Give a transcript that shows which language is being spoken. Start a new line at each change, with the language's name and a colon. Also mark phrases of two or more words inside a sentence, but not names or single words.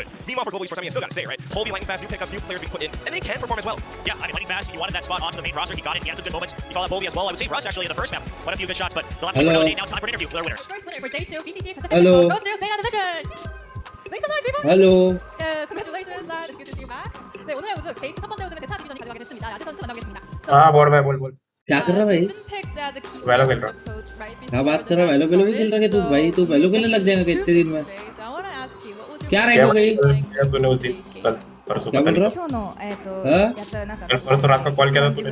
English: Meanwhile, for Global Esports, I mean, I still got to say, right? Colby, lightning fast, new pickups, new players being put in, and they can perform as well. Yeah, I mean, lightning fast, he wanted that spot onto the main roster. He got it. He had some good moments. You call out Bobby as well. I would say Russ actually in the first map. Quite a few good shots, but the last one. Now it's time for an interview with our winners. First winner for day 2, VCT, Hello. goes to ZETA Division. Make some noise, people. Hello. Yes, congratulations, lad. It's good to see you back.
Korean: 네, 오늘의 우승, 개인 첫 번째 우승은 ZETA 디비전이 가져가게 됐습니다. 라드 선수 만나보겠습니다.
Hindi: हाँ बोल भाई बोल क्या कर रहा है भाई? वैलो खेल रहा। क्या बात कर रहा है? वैलो भी खेल रहा है तू भाई? तू वैलो खेलने लग जाएगा कितने दिन में? क्या रैंक हो गई? तूने उस दिन कल परसों क्या बोल रहा? परसों रात को कॉल किया था तूने।